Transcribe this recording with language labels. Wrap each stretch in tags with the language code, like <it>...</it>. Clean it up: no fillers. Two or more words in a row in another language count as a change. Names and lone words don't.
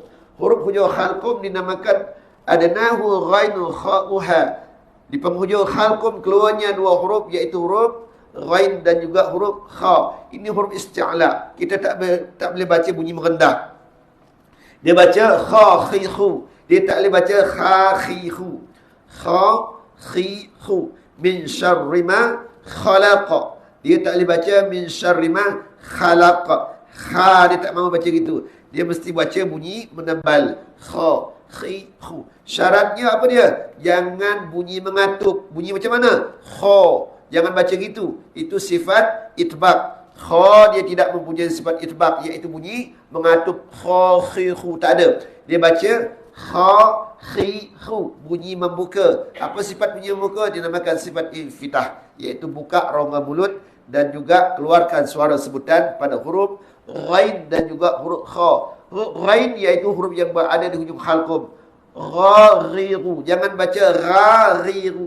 <ms>Huruf hujung khalqum dinamakan</ms> <ar>أدناه غينه خاؤها.</ar> <ms>Di penghujung khalqum keluarnya dua huruf, iaitu huruf ghain dan juga huruf kha. Ini huruf isti'la. Kita tak boleh baca bunyi merendah. Dia baca kha, khi, khu. Dia tak boleh baca kha, khi, khu. Kha, khi, khu.</ms> <ar>من شر ما خلق.</ar> <ms>Dia tak boleh baca</ms> <ar>من شر ما خلق.</ar> <ms>Kha dia tak mahu baca gitu. Dia mesti baca bunyi menambal. Kha, khi, khu. Syaratnya apa dia? Jangan bunyi mengatup. Bunyi macam mana? Kha. Jangan baca gitu. Itu sifat itbaq. Kha dia tidak mempunyai sifat itbaq, iaitu bunyi mengatup. Kha, khi, khu. Tak ada. Dia baca kha, khi, khu. Bunyi membuka. Apa sifat bunyi membuka? Dinamakan sifat infitah, iaitu buka rongga mulut dan juga keluarkan suara sebutan pada huruf ghain dan juga huruf kha. Huruf ghain iaitu huruf yang berada di hujung khalqum. Ghariru. Jangan baca ghariru.</ms>